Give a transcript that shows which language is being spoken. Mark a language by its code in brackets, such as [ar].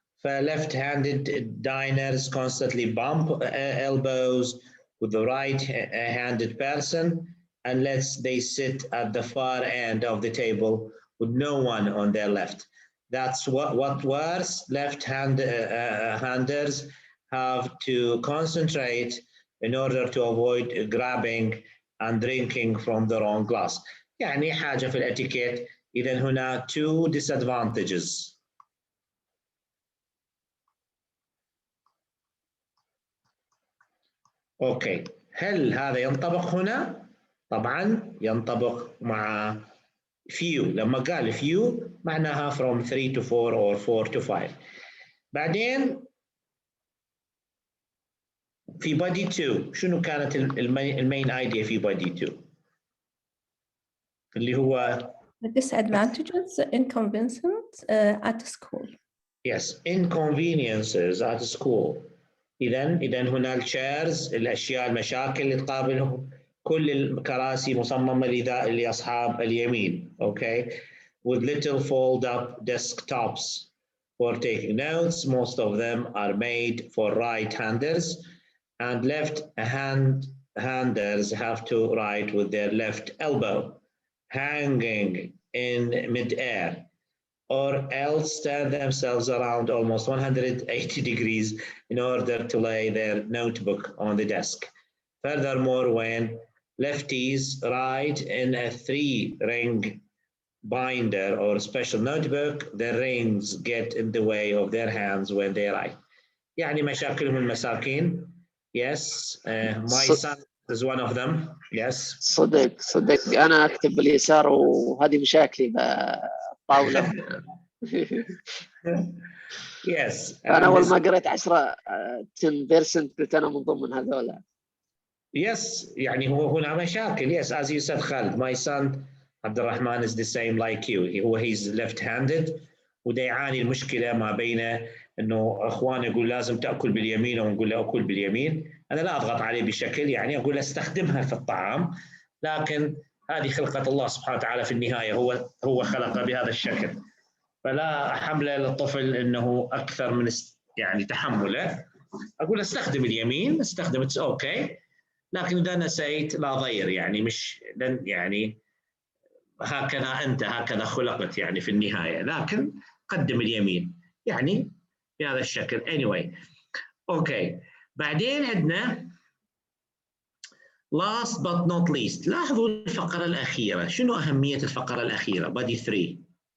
[en] ف left handed diners constantly bump elbows with the right handed person unless they sit at the far end of the table with no one on their left. That's what worse, left-handers have to concentrate in order to avoid grabbing and drinking from the wrong glass. [ar] يعني حاجة في الاتيكيت. إذن هنا [en] two disadvantages. [ar] أوكي، هل هذا ينطبق هنا؟ طبعا ينطبق مع few. لما قال [en] few معناها from 3 to 4 or 4 to 5. [ar] بعدين في body 2 شنو كانت المين ايديا في body 2 اللي هو [en] the disadvantages, inconveniences at school. Yes, inconveniences at school. [ar] إذا هنا الشيرز، الأشياء المشاكل اللي تقابلهم. كل الكراسي مصممة لأصحاب اليمين. [en] Okay, with little fold-up desktops for taking notes. Most of them are made for right-handers, and left-handers have to write with their left elbow hanging in mid-air, or else turn themselves around almost 180 degrees in order to lay their notebook on the desk. Furthermore, when lefties write in a 3-ring binder or special notebook, the rings get in the way of their hands when they write. [ar] يعني مشاكلهم المساكين. [en] Yes, my son is one of them. Yes. [ar] صدق أنا أكتب باليسار وهذه مشاكلي بالطاولة. [en] Yes. [ar] أنا أول ما قريت 10% قلت أنا من ضمن هذولا. Yes, يعني هو هنا مشاكل. [en] Yes, as you said Khalid, my son عبد الرحمن is the same like you. He's left-handed [ar] وده يعاني المشكلة ما بين إنه إخوانه يقول لازم تأكل باليمين ونقول له أكل باليمين. أنا لا أضغط عليه بشكل، يعني أقول له استخدمها في الطعام، لكن هذه خلقة الله سبحانه وتعالى في النهاية، هو خلقه بهذا الشكل، فلا حمله للطفل إنه أكثر من يعني تحمله. أقول استخدم اليمين، استخدم اتس أوكي، لكن إذا نسيت لا ضير، يعني مش يعني هكذا أنت هكذا خلقت يعني في النهاية، لكن قدم اليمين يعني بهذا الشكل. anyway أوكي. بعدين عندنا [en] last but not least. [ar] لاحظوا الفقرة الأخيرة، شنو أهمية الفقرة الأخيرة body 3؟